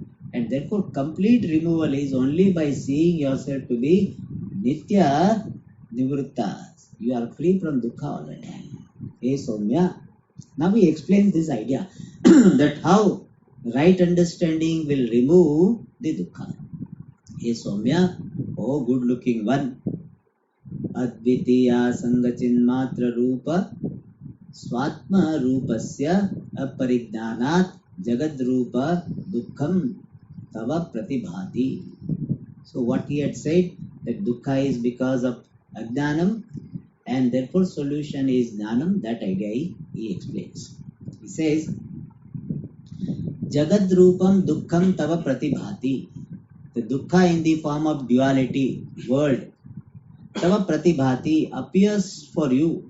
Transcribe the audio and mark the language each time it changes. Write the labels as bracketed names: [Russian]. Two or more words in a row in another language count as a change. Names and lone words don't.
[English] And therefore, complete removal is only by seeing yourself to be [Sanskrit] Nitya Nivritta. [English] You are free from dukkha all the time. Hey Somya. Now we explain this idea that how right understanding will remove the dukkha. Hey Somya, oh good looking one. [Sanskrit] Advitiya Sangachinmatra Rupa Swatma Rupasya Aparignanat Jagadrupa Dukkham Tava Pratibhati. [English] So what he had said, that dukkha is because of ajnanam and therefore solution is jnanam, that idea he explains. He says, [Sanskrit] Jagadrupam Dukkham Tava Pratibhati. [English] The dukkha in the form of duality, world, [Sanskrit] Tava Pratibhati [English] appears for you.